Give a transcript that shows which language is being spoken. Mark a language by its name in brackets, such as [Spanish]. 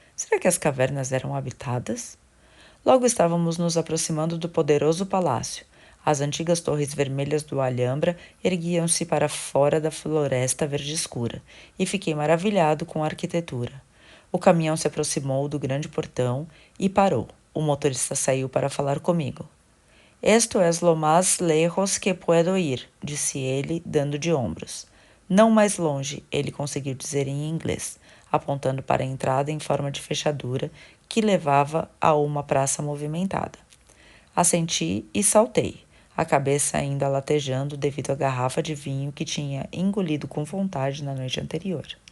[Portuguese] Será que as cavernas eram habitadas? Logo estávamos nos aproximando do poderoso palácio. As antigas torres vermelhas do Alhambra erguiam-se para fora da floresta verde escura, e fiquei maravilhado com a arquitetura. O caminhão se aproximou do grande portão e parou. O motorista saiu para falar comigo. [Spanish] Esto es lo más lejos que puedo ir, [Portuguese] disse ele, dando de ombros. Não mais longe, ele conseguiu dizer em inglês, apontando para a entrada em forma de fechadura que levava a uma praça movimentada. Assenti e saltei, a cabeça ainda latejando devido à garrafa de vinho que tinha engolido com vontade na noite anterior.